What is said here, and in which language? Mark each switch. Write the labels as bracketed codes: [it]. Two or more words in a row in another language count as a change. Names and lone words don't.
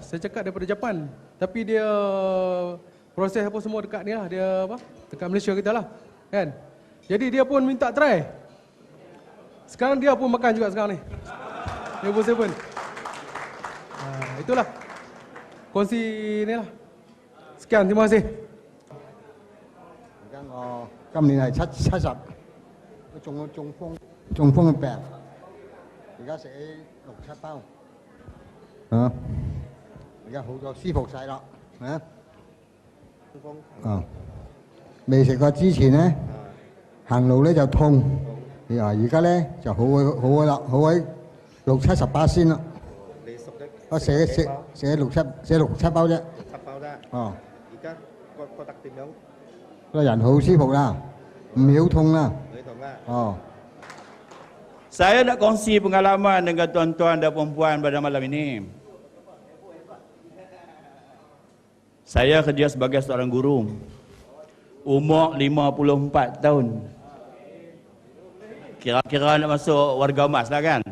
[ms] Saya cakap daripada Japan. Tapi dia proses apa semua dekat ni lah, dia apa? Dekat Malaysia kita lah, kan? Jadi dia pun minta try. Sekarang dia pun makan juga sekarang ni. Evo 7. Itulah kongsi ni lah. Sekian, terima kasih. [yue] 我今年係70，都中風嘅病，而家食咗6-7包，而家好咗，舒服晒啦，未食過之前呢，行路咧就痛，而家咧就好咗啦，好喺6-70巴仙啦。我食咗6-7包啫。7包啫。而家覺得點樣？個人好舒服啦，唔曉痛啦。 [ms] Saya nak kongsi pengalaman dengan tuan-tuan dan puan-puan pada malam ini. Saya kerja sebagai seorang guru. Umur 54 tahun. Kira-kira nak masuk warga emas lah kan.